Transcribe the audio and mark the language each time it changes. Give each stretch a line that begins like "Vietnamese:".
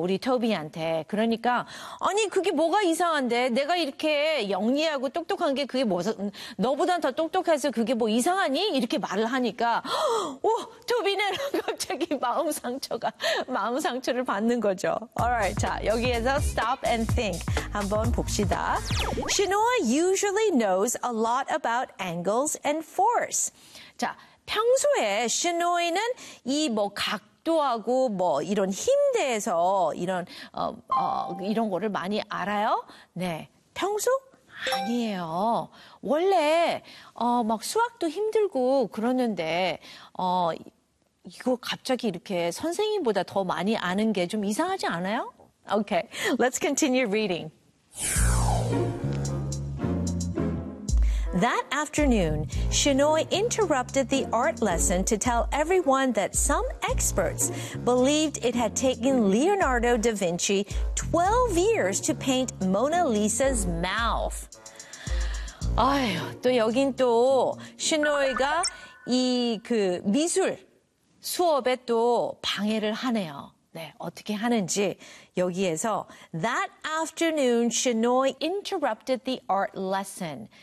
Korean: 우리 토비한테. 그러니까 아니 그게 뭐가 이상한데? 내가 이렇게 영리하고 똑똑한 게 그게 뭐 너보단 더 똑똑해서 그게 뭐 이상하니? 이렇게 말을 하니까 토비는 갑자기 마음 상처를 받는 거죠.
English: Alright,
Korean: 자, 여기에서
English: stop and think
Korean: 한번 봅시다.
English: Shinoa usually knows a lot about angles and force.
Korean: 자, 평소에 시노이는 이뭐 각도하고 뭐 이런 힘 대해서 이런 이런 거를 많이 알아요? 네. 평소? 아니에요. 원래 막 수학도 힘들고 그러는데 이거 갑자기 이렇게 선생님보다 더 많이 아는 게좀 이상하지 않아요?
English: Okay. Let's continue reading. That afternoon, Shinoy interrupted the art lesson to tell everyone that some experts believed it had taken Leonardo da Vinci 12 years to paint Mona Lisa's mouth.
Korean: 아유, 또 여긴 또 시노이가 이그 미술 수업에 또 방해를 하네요. 네, 어떻게 하는지 여기에서
English: That afternoon, Shinoy interrupted the art lesson.